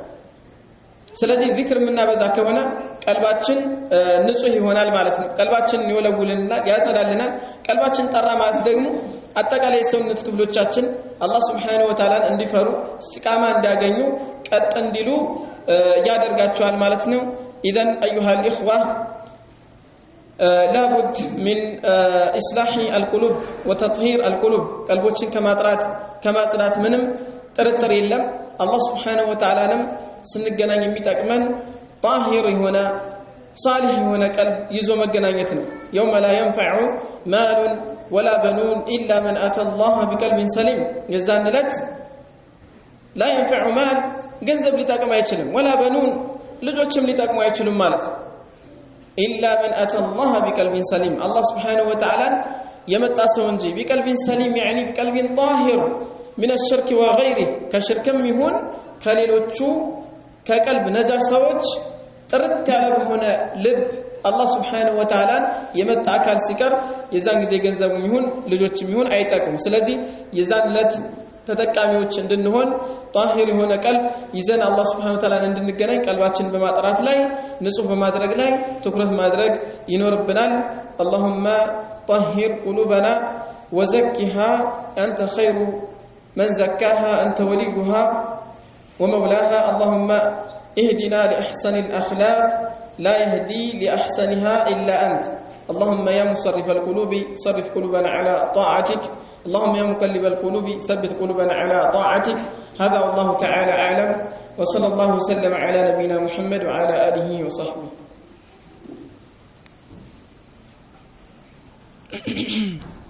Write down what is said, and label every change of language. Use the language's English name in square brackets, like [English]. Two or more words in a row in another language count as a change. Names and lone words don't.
[Amharic] ስለዚህ ዚክር ምናበዛ ከሆነ ቀልባችን ንጹህ ይሆናል ማለት ነው ቀልባችን ይወለውልናል ያጸዳልናል ቀልባችን ጠራ ማለት ደግሞ አጠቃላይ ሰውነት ክፍሎቻችን አላህ [Arabic] سبحانه وتعالى [Amharic] እንዲፈሩ እስቲቃማ እንዲያገኙ ቀጥ እንዲሉ ያደርጋቸዋል ማለት ነው [Arabic] اذا ايها الاخوه لابد من اصلاح القلوب وتطهير القلوب [Amharic] ቀልቦችን ከማጽዳት ምንም ጥርጥር የለም አላህ [Arabic] سبحانه وتعالى [Amharic] ስንገናኝ የሚጠቅመን طاهر የሆነ صالح የሆነ ቀልብ ይዞ መገናኘት ነው [Arabic] يوم لا ينفع مال ولا بنون الا من اتى الله بقلب سليم [Amharic] የዛን ዕለት [Arabic] لا ينفع مال [Amharic] ገንዘብ ሊጠቅም አይችልም [Arabic] ولا بنون [Amharic] ልጆችም ሊጠቅሙ አይችሉም ማለት [Arabic] الا من اتى الله بقلب سليم الله سبحانه وتعالى [Amharic] የመጣ ሰው እንጂ [Arabic] بقلب سليم يعني بقلب طاهر من الشرك وغيره كشركم [Amharic] يهون ከሌሎቹ ከቀልብ ነጃሳዎች ጥርት ያለ በሆነ ልብ አላህ [Arabic] سبحانه وتعالى [Amharic] የመጣ አካል ሲቀር የዛን ጊዜ ገንዘቡም ይሁን ልጆችም ይሁን አይጠቅም ስለዚህ የዛን ዕለት ተጠቃሚዎች እንድንሆን طاهر የሆነ ቀልብ ይዘን አላህ [Arabic] سبحانه وتعالى [Amharic] እንድንገናኝ ቀልባችን በማጥራት ላይ ንጹህ በማድረግ ላይ ትኩረት ማድረግ ይኖርብናል [Arabic] اللهم طهر قلوبنا وزكها أنت خير من زكاها أنت وليها ومولاها اللهم اهدنا لأحسن الأخلاق لا يهدي لأحسنها إلا أنت اللهم يا مصرف القلوب صرف قلوبنا على طاعتك اللهم يا مقلب القلوب ثبت قلوبنا على طاعتك هذا والله تعالى أعلم وصلى الله وسلم على نبينا محمد وعلى آله وصحبه